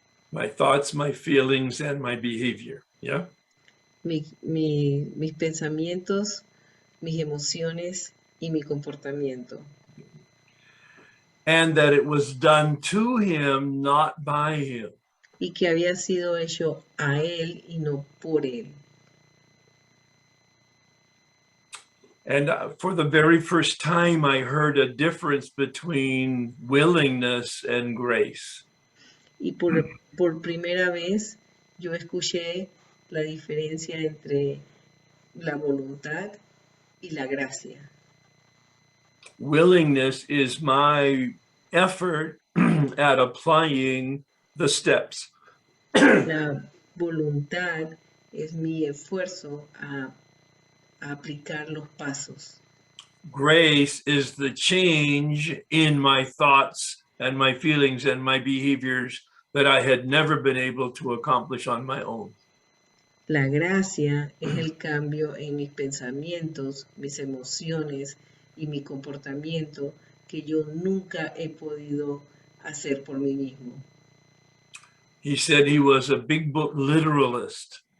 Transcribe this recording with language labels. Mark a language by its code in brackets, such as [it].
[en] My thoughts, my feelings, and my behavior. Yeah. [es] Mis pensamientos, mis emociones y mi comportamiento. [en] And that it was done to him, not by him. [es] Y que había sido hecho a él y no por él. [en] And for the very first time, I heard a difference between willingness and grace. [es] Y por primera vez yo escuché la diferencia entre la voluntad y la gracia. [en] Willingness is my effort at applying the steps. [es] La voluntad es mi esfuerzo a aplicar los pasos. [en] Grace is the change in my thoughts and my feelings and my behaviors that I had never been able to accomplish on my own. [es] La gracia es el cambio en mis pensamientos, mis emociones y mi comportamiento que yo nunca he podido hacer por mí mismo. [en] He said he was a big book literalist.